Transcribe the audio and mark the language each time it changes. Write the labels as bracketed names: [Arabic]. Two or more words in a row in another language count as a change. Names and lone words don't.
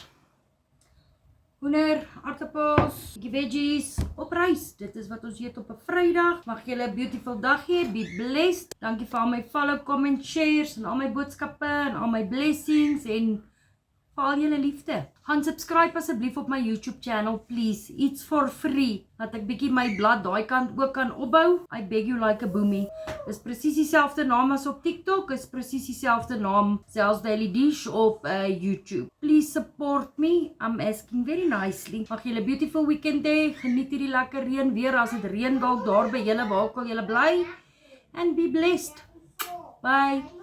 [Afrikaans] Hoender, aartappels, bietjie veggies op rys. Dit is wat ons eet op 'n Vrydag. Mag julle 'n beautiful dag hê. [English] Be blessed. [Afrikaans] Dankie vir al my follow, comment, shares en al my boodskappe en al my blessings en vir al julle liefde. Gaan subscribe asseblief op my YouTube channel, please. [English] It's for free. [Afrikaans] Dat ek bietjie my blad daai kant ook kan opbou. [English] I beg you like a boomie. [Afrikaans] Is presies dieselfde naam as op TikTok. Is presies dieselfde naam Zel's Daily Dish op YouTube. [English] Please support me. I'm asking very nicely. [Afrikaans] Mag julle 'n beautiful weekend hê. Geniet hierdie lekker reën weer as dit reën dalk daar by julle waar ook al julle bly. [English] And be blessed. Bye.